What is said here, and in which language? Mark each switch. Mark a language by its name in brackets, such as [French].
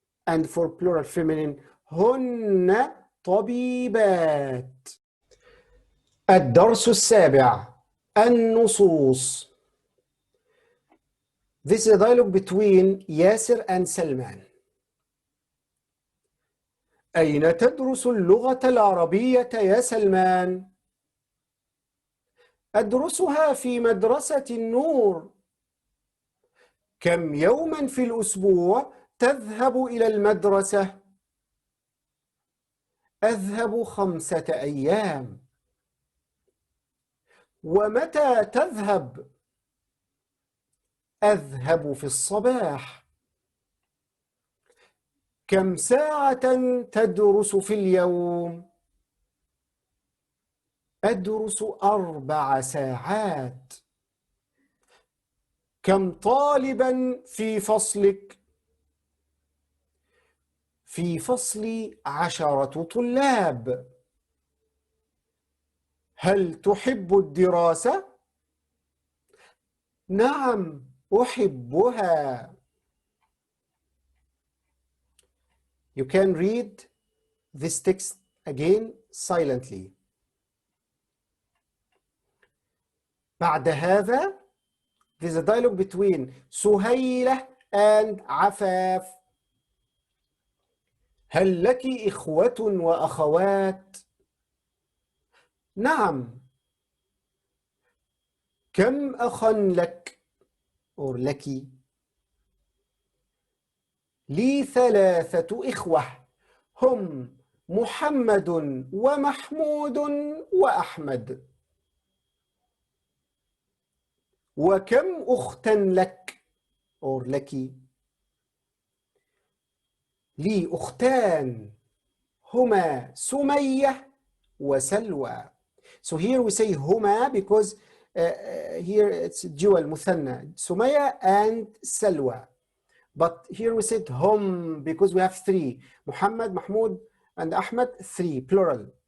[English] And for plural feminine, [Arabic] هن طبيبات. الدرس السابع: النصوص. [English] This is a dialogue between Yasser and Salman. [Arabic] أين تدرس اللغة العربية يا سلمان؟ أدرسها في مدرسة النور. كم يوما في الأسبوع تذهب إلى المدرسة؟ أذهب 5 أيام. ومتى تذهب؟ أذهب في الصباح. كم ساعة تدرس في اليوم؟ أدرس 4 ساعات. كم طالبا في فصلك؟ في فصلي 10 طلاب. هل تحب الدراسة؟ نعم أحبها. [English] You can read this text again silently. [Arabic] بعد هذا, [English] there's a dialogue between سهيلة and عفاف. [Arabic] هل لك إخوة وأخوات؟ نعم. كم أخا لك or لك؟ لي 3 إخوة، هم محمد ومحمود وأحمد. وكم أختا لك or لك؟ لي أختان، هما سمية وسلوى. [English] So here we say هما because here it's dual مثنى، سمية and سلوى. But here we said هم because we have 3. Muhammad, Mahmoud and Ahmed, 3 plural.